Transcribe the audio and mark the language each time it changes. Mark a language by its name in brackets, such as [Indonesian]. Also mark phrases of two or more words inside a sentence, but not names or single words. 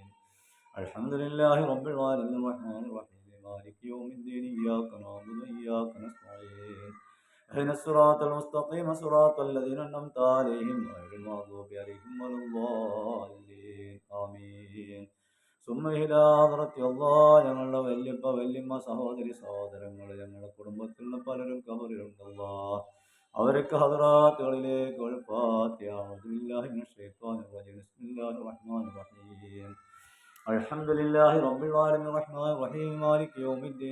[Arabic] الحمد لله رب العالمين الرحمن الرحيم مالك يوم الدين. إياك نعبد وإياك نستعين. اهدنا الصراط المستقيم صراط الذين أنعمت عليهم غير المغضوب عليهم ولا الضالين. آمين. ثم إلى حضرة الله. [Malayalam] ഞങ്ങളുടെ വല്യപ്പ വല്യമ്മ സഹോദരി സഹോദരങ്ങൾ ഞങ്ങളുടെ കുടുംബത്തിലുള്ള പലരും കബറിലുണ്ട് അല്ലാഹ്. അവരൊക്കെ ഹദ്റാത്തുകളിലേക്ക് ഫാത്തിഹ. [Arabic] أعوذ بالله من الشيطان الرجيم بسم الله الرحمن الرحيم. الحمد لله رب العالمين الرحمن الرحيم مالك يوم الدين.